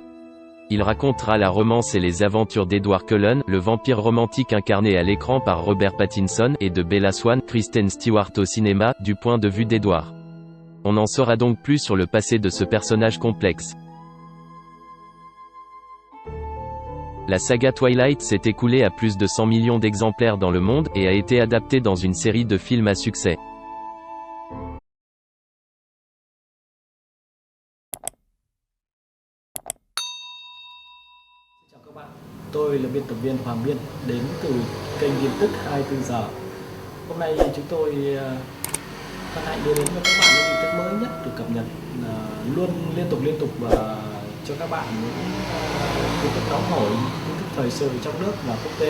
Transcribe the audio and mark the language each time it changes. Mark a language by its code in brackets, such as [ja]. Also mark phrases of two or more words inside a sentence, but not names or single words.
[fr] Il racontera la romance et les aventures d'Edward Cullen, le vampire romantique incarné à l'écran par Robert Pattinson, et de Bella Swan, Kristen Stewart au cinéma, du point de vue d'Edward. On en saura donc plus sur le passé de ce personnage complexe. La saga Twilight s'est écoulée à plus de 100 millions d'exemplaires dans le monde, et a été adaptée dans une série de films à succès. [vi] Chào các bạn, tôi là biên tập viên Hoàng Biên, đến từ kênh tin tức 24 giờ. Hôm nay chúng tôi hân hạnh đưa đến cho các bạn những tin tức mới nhất được cập nhật luôn liên tục và cho các bạn những tin tức nóng hổi, tin tức thời sự trong nước và quốc tế.